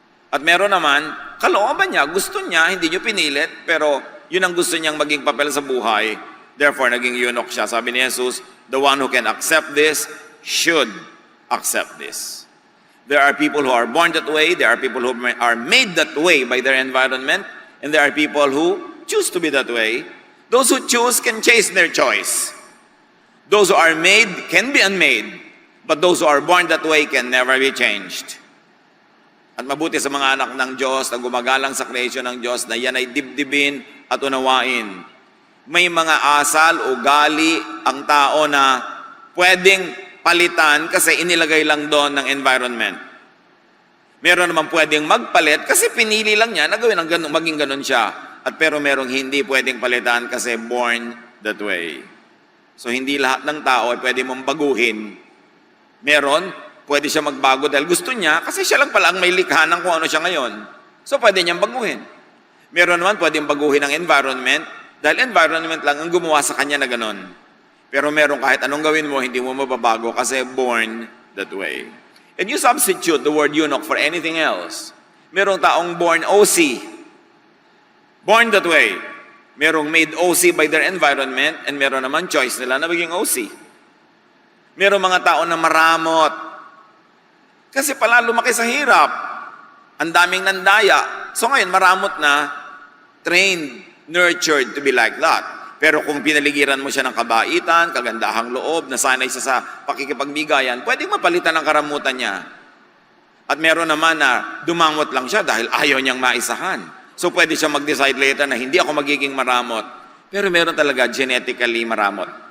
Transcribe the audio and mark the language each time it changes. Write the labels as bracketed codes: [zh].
[tl] At meron naman, kalooban niya, gusto niya, hindi nyo pinilit, pero yun ang gusto niyang maging papel sa buhay. Therefore, naging eunuch siya. Sabi ni [en] Jesus, the one who can accept this should accept this. There are people who are born that way, there are people who are made that way by their environment, and there are people who choose to be that way. Those who choose can chase their choice. Those who are made can be unmade, but those who are born that way can never be changed. [tl] At mabuti sa mga anak ng Diyos na gumagalang sa creation ng Diyos na yan ay dibdibin at unawain. May mga asal, ugali ang tao na pwedeng palitan kasi inilagay lang doon ng environment. Meron naman pwedeng magpalit kasi pinili lang niya na gawin ang ganun, maging ganun siya. At pero merong hindi pwedeng palitan kasi [en] born that way. [tl] So hindi lahat ng tao ay pwede mong baguhin. Meron, pwede siya magbago dahil gusto niya kasi siya lang pala ang may likha ng kung ano siya ngayon. So pwede niyang baguhin. Meron naman pwedeng baguhin ang environment dahil environment lang ang gumawa sa kanya na ganun. Pero meron kahit anong gawin mo, hindi mo mababago kasi [en] born that way. And you substitute the word eunuch for anything else. [tl] Merong taong [en] born OC. Born that way. [tl] Merong made OC by their environment and meron naman choice nila na maging OC. Merong mga tao na maramot. Kasi pala lumaki sa hirap. Ang daming nandaya. So ngayon, maramot na, [en] trained, nurtured to be like that. [tl] Pero kung pinaligiran mo siya ng kabaitan, kagandahang loob, nasanay siya sa pakikipagbigayan, pwedeng mapalitan ang karamutan niya. At meron naman na dumangot lang siya dahil ayaw niyang maisahan. So pwede siya mag-decide later na hindi ako magiging maramot. Pero meron talaga genetically maramot.